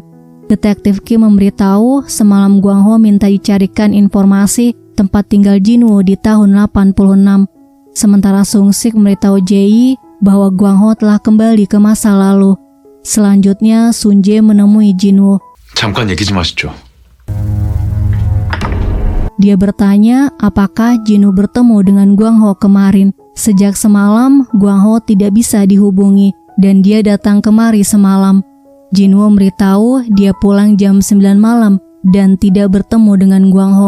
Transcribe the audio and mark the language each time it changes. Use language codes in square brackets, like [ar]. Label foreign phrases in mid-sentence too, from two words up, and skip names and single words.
[id] Detektif Kim memberitahu semalam Gwang Ho minta dicarikan informasi tempat tinggal Jin-woo di tahun 86. Sementara Sung-sik memberitahu Jae bahwa Gwang Ho telah kembali ke masa lalu. Selanjutnya Sun-jae menemui Jin-woo. [ko] 잠깐 얘기 좀 하시죠. [id] Dia bertanya apakah Jin-woo bertemu dengan Gwang Ho kemarin. Sejak semalam, Gwang Ho tidak bisa dihubungi dan dia datang kemari semalam. Jin-woo memberitahu dia pulang jam 9 malam dan tidak bertemu dengan Gwang Ho.